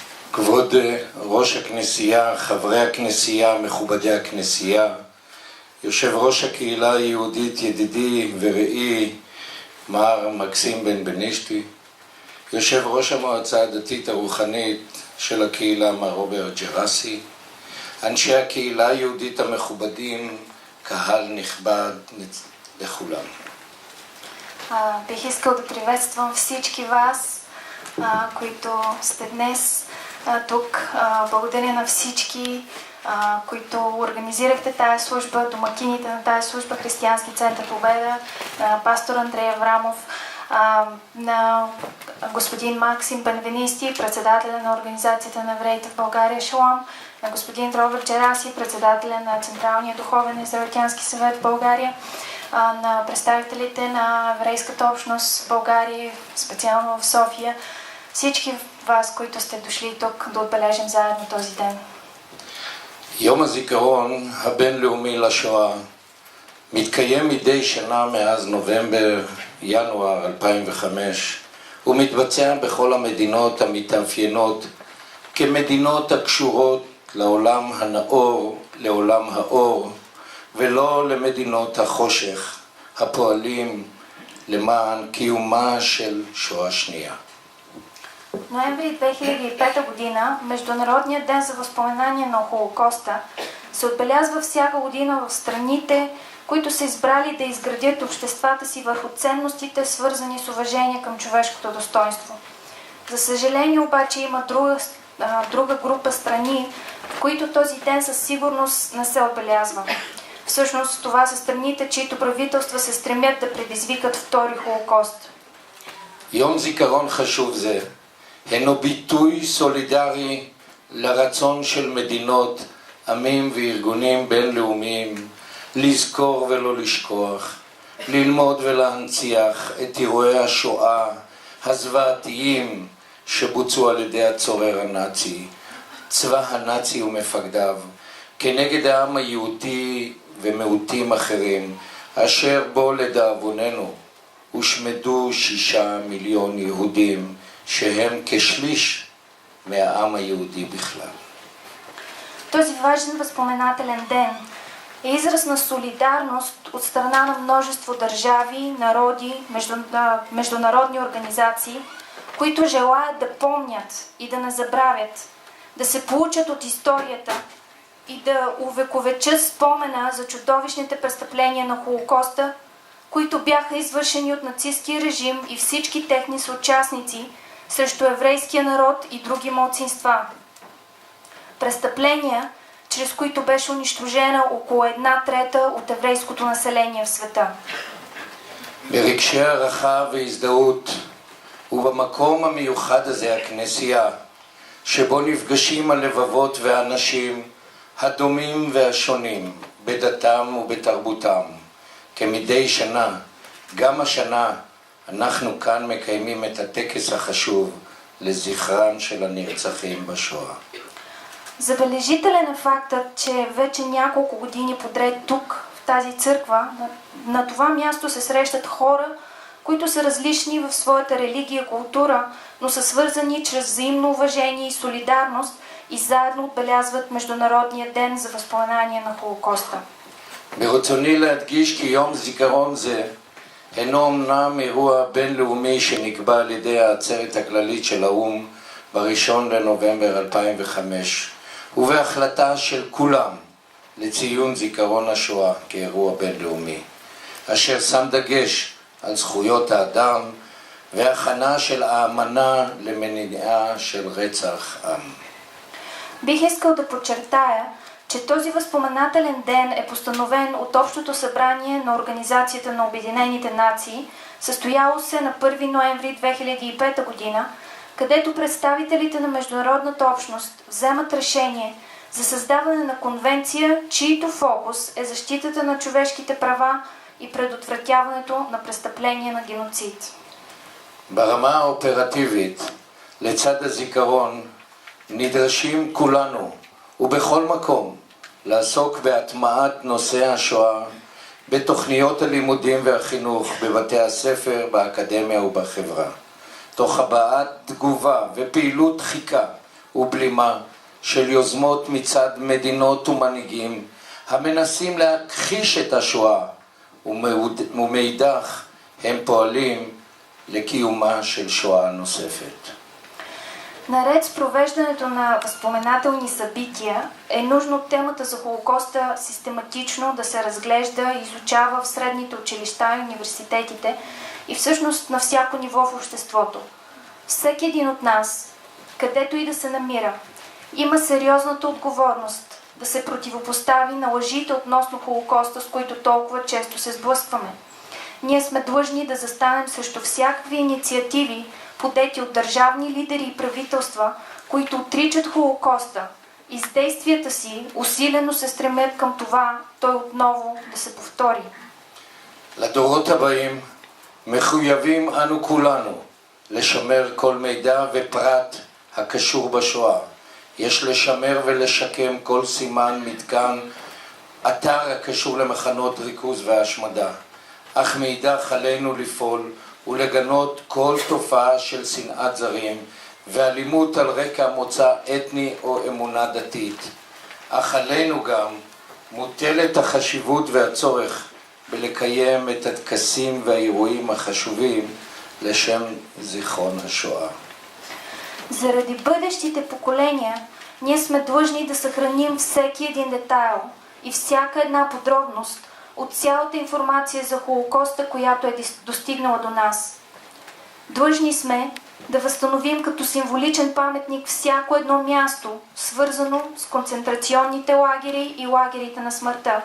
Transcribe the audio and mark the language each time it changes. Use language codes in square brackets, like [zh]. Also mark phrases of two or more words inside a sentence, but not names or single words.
[he] כבוד ראש הכנסייה, חברי הכנסייה, מכובדי הכנסייה, יושב ראש הקהילה היהודית, ידידי ורעי מר מקסים בן בנישתי, יושב ראש המועצה הדתית הרוחנית של הקהילה מר רוברט ג'רסי, אנשי הקהילה היהודית המכובדים, קהל נכבד לכולם. [bg] Бих искал да приветствам всички вас, които сте днес тук. Благодаря на всички, които организирахте тая служба, домакините на тая служба, Християнски център Победа, пастор Андрей Аврамов, на господин Максим Бенвенисти, председателя на Организацията на евреите в България Шалом, на господин Робърт Джераси, председателя на Централния духовен израелтянски съвет в България, на представителите на еврейската общност в България, специално в София, всички вас, които сте дошли тук да отбележим заедно този ден. [he] יום הזיכרון הבינלאומי לשואה מתקיים מדי שנה מאז נובמבר-ינואר 2005 ומתבצע בכל המדינות המתאפיינות כמדינות הקשורות לעולם הנאור, לעולם האור, ולא למדינות החושך הפועלים למען קיומה של שואה שנייה. [bg] Ноември 2005 година, Международният ден за възпоменание на Холокоста, се отбелязва всяка година в страните, които са избрали да изградят обществата си върху ценностите, свързани с уважение към човешкото достоинство. За съжаление обаче има друга група страни, в които този ден със сигурност не се отбелязва. Всъщност това са страните, чието правителства се стремят да предизвикат втори Холокост. [he] יום זיכרון חשוב זה הינו ביטוי סולידרי לרצון של מדינות, עמים וארגונים בינלאומיים לזכור ולא לשכוח, ללמוד ולהנציח את אירועי השואה הזוועתיים שבוצעו על ידי הצורר הנאצי, צבא הנאצי ומפקדיו, כנגד העם היהודי ומיעוטים אחרים, אשר בו לדאבוננו הושמדו 6 מיליון יהודים, שהם כשליש מהעם היהודי בכלל. [bg] Този важен възпоменателен ден е израз на солидарност от страна на множество държави, народи, международни организации, които желаят да помнят и да не забравят, да се получат от историята и да увековечат спомена за чудовищните престъпления на Холокоста, които бяха извършени от нацистския режим и всички техни съучастници срещу еврейския народ и други малцинства. Престъпления, чрез които беше унищожена около 1/3 от еврейското население в света. [he] ברגשי הערכה והזדהות ובמקום המיוחד הזה, הכנסייה, שבו נפגשים הלבבות והאנשים הדומים והשונים בדתם ובתרבותם, כמדי שנה, גם השנה אנחנו כאן מקיימים את הטקס החשוב לזכרם של הנרצחים בשואה. [bg] Забележителен е фактът, че вече няколко години подред тук, в тази църква, на това място се срещат хора, които са различни в своята религия и култура, но са свързани чрез взаимно уважение и солидарност и заедно отбелязват Международния ден за възпоменание на Холокоста. [he] ברצוני להדגיש כי יום זיכרון זה אינו אמנם אירוע בינלאומי שנקבע על ידי העצרת הכללית של האו"ם ב-1 לנובמבר 2005 ובהחלטה של כולם לציון זיכרון השואה כאירוע בינלאומי, אשר שם דגש על זכויות האדם והכנה של האמנה למניעה של רצח עם. [bg] Бих искал да подчертая, че този възпоменателен ден е постановен от Общото събрание на Организацията на Обединените нации, състояло се на 1 ноември 2005 година, където представителите на международната общност вземат решение за създаване на конвенция, чийто фокус е защитата на човешките права и предотвратяването на престъпления на геноцид. [he] ברמה האופרטיבית, לצד הזיכרון, נדרשים כולנו ובכל מקום לעסוק בהטמעת נושא השואה בתוכניות הלימודים והחינוך, בבתי הספר, באקדמיה ובחברה, תוך הבעת תגובה ופעילות דחיקה ובלימה של יוזמות מצד מדינות ומנהיגים המנסים להכחיש את השואה, ומאידך הם פועלים לקיומה של שואה נוספת. [bg] Наред с провеждането на възпоменателни събития е нужно темата за Холокоста систематично да се разглежда и изучава в средните училища и университетите и всъщност на всяко ниво в обществото. Всеки един от нас, където и да се намира, има сериозната отговорност да се противопостави на лъжите относно Холокоста, с които толкова често се сблъскваме. Ние сме длъжни да застанем срещу всякакви инициативи, подети от държавни лидери и правителства, които отричат Холокоста и с действията си усилено се стремят към това той отново да се повтори. [he] לדורות הבאים מחויבים אנו כולנו לשמר כל מידע ופרט הקשור בשואה. יש לשמר ולשקם כל סימן, מתקן, אתר הקשור למחנות ריכוז והשמדה. אך מאידך עלינו לפעול ולגנות כל תופעה של שנאת זרים ואלימות על רקע מוצא אתני או אמונה דתית. אך עלינו גם מוטלת החשיבות והצורך בלקיים את הטקסים והאירועים החשובים לשם זיכרון השואה. [bg] Заради бъдещите поколения, ние сме длъжни да съхраним всеки един детайл и всяка една подробност от цялата информация за Холокоста, която е достигнала до нас. Длъжни сме да възстановим като символичен паметник всяко едно място, свързано с концентрационните лагери и лагерите на смъртта.